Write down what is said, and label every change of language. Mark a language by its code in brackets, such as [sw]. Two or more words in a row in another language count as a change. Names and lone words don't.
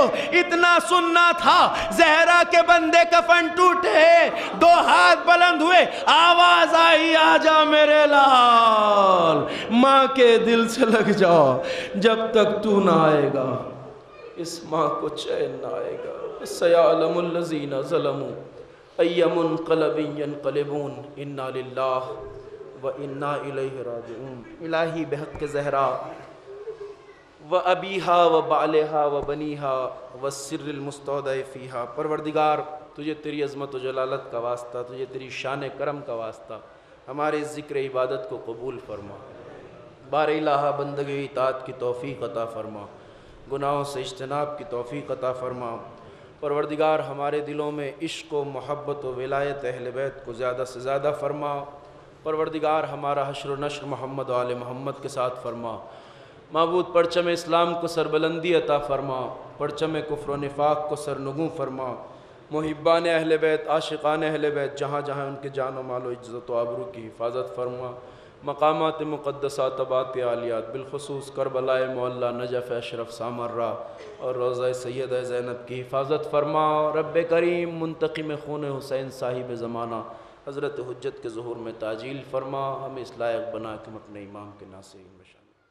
[hi] इतना सुनना था, ज़हरा के बंदे कफन टूटे, दो हाथ बुलंद हुए, आवाज आई आजा मेरे लाल, माँ के दिल से लग जाओ, जब तक तू ना आएगा इस माँ को चैन ना आएगा। [ar] سيعلم الذين ظلموا أي منقلب ينقلبون إنا لله وإنا إليه راجعون. إلهي بحق الزهراء وأبيها وبعلها وبنيها والسر المستودع فيها. [hi] परवरदिगार तुझे तेरी अज़मत व जलालत का वास्ता, तुझे तेरी शान करम का वास्ता, हमारे ज़िक्र इबादत को कबूल फरमा। बार इलाहा बंदगी इताअत की तौफ़ीक़ अता फरमा, गुनाहों से इज्तनाब की तौफ़ीक़ अता फरमा। परवरदिगार हमारे दिलों में इश्क़ व मोहब्बत व विलायत अहले बैत को ज़्यादा से ज़्यादा फरमा। परवरदिगार हमारा हश्र व नश्र मोहम्मद व आले मोहम्मद के साथ फरमा। माबूद परचम इस्लाम को सरबलंदी अता फरमा, परचम कुफ्र व निफाक को सरनगू फरमा। मुहिब्बान अहले बैत, आशिक़ान अहले बैत जहाँ जहाँ उनके जान व माल व इज़्ज़त व आबरू की हिफाजत फरमा। मकामात मुक़द्दसात बात आलियात बिलख़ुसूस करबलाए मोहल्ला नजफ़ अशरफ सामर्रा और रोज़ा सैयदा ज़ैनब की हिफाजत फरमा। रब्बे करीम मुंतक़िम खून हुसैन साहिब ज़माना हज़रत हुज्जत के ज़ुहूर में ताजील फरमा, हमें इस लायक बना कि हम अपने इमाम के नासिर में शामिल